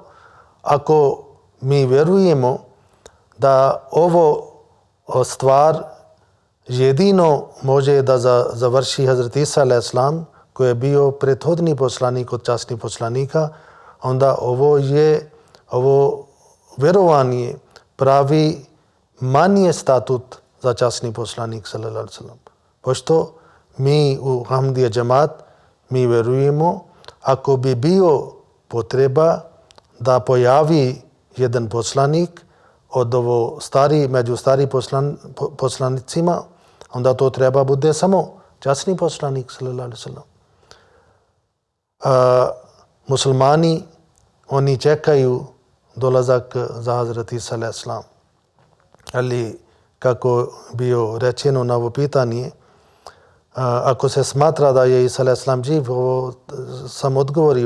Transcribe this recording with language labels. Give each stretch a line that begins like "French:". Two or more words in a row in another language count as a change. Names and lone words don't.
Bosnian: Ako mi vjerujemo da ovo stvar jedino može da završi Hazret Isa a.s. koji je bio prethodni poslanik od časnih poslanika, onda ovo vjerovanje pravi manje statut za časni poslanik
Arabic: صلى الله عليه وسلم.
Bosnian: Pošto mi u Ahmadija džemat, mi vjerujemo, ako bi bio potreba da pojavi jedan poslanik od među starijim poslanicima, onda to treba bude samo časni poslanik
Arabic: صلى الله عليه وسلم.
Bosnian: Muslimani, oni čekaju dolazak za Hazret Isa a.s. Ali kako bio rečeno na ovo pitanje, ako se smatra da je Isa a.s. živ, ovo sam odgovorio.